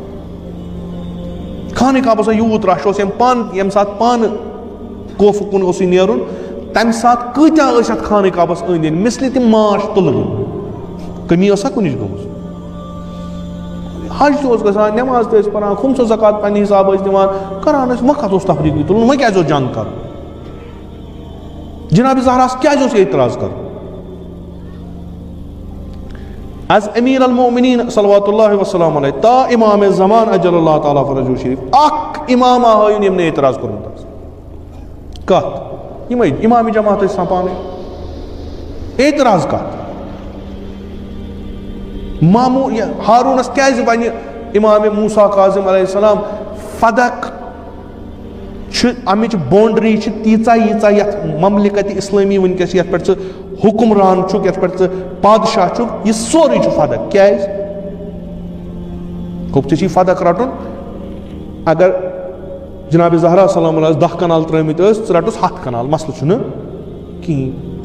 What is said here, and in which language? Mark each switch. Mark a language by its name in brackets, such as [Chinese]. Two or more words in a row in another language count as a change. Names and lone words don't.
[Kashmiri] خانہ کعبس یوٗت رش اوس، ییٚمہِ ساتہٕ پانہٕ کوفہٕ کُن اوسُے نیرُن تمہِ ساتہٕ کۭتیاہ ٲسۍ اتھ خانہ کعبس أنٛدۍ أنٛدۍ مِثلہِ تِم ماش تُلرِ. کٔمی ٲسا کُنِچ گٔمٕژ؟ حج تہِ اوس گژھان، نٮ۪ماز تہِ ٲسۍ پران، خُمسہٕ زکات پننہِ حسابہٕ ٲسۍ دِوان، کران ٲسۍ. وۄنۍ کتھ اوس تفریٖقی تُلُن؟ وۄنۍ کیٛازِ اوس جنگ کرُن؟ جناب زہراہس کیٛازِ اوس اعتراض کرُن؟ از امیر المومنین [Arabic] صلوات اللہ وسلام علیہ [Kashmiri] تا امام زمان [Arabic] اجل اللہ تعالیٰ فرجہ شریف [Kashmiri] اکھ امام ہٲیُن ییٚمۍ نہٕ اعتراض کوٚرمُت آسہِ. کتھ؟ یِمے امام جماعت ٲسۍ آسان پانے. اعتراض کتھ؟ مامون ہارونس کیٛازِ بنہِ امام موسیٰ کاظم [Arabic] علیہ السلام؟ [Kashmiri] فدق چھِ امِچ باونڈری چھِ تیٖژاہ یتھ مملکت اسلٲمی وٕنکٮ۪س یتھ پٮ۪ٹھ ژٕ حکمران چھُکھ، یتھ پٮ۪ٹھ ژٕ بادشاہ چھُکھ، یہِ سورُے چھُ فدق. کیٛازِ؟ گوٚو ژےٚ چھی فدق رٹُن. اگر جناب زہرا [Arabic] سلام اللہ [Kashmiri] 10 کنال ترٲمٕتۍ ٲسۍ، ژٕ رٹُس 100 کنال، مسلہٕ چھُنہٕ کِہیٖنۍ.